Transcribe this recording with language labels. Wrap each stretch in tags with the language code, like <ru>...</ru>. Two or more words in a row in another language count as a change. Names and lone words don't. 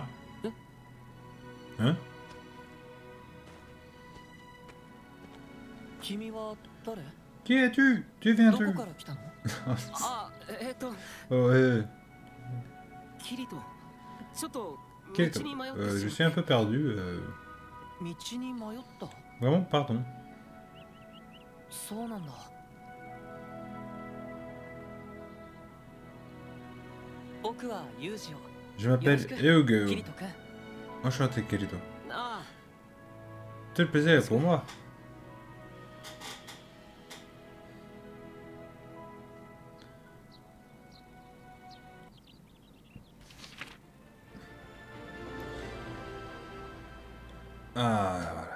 <fr>Hein? Qui es-tu? Tu viens-tu? Oh, Kirito, je suis un peu perdu.</fr> <ja>道に迷った。</ja> <fr>Vraiment, pardon.</fr> <ja>そうなんだ。僕はユージを。</ja> <fr>Je m'appelle Eugeo.</fr> <ja>キリト君。</ja> <fr>Enchanté, Kirito. ああ、 Tout le plaisir est pour moi. Ah, voilà.</fr>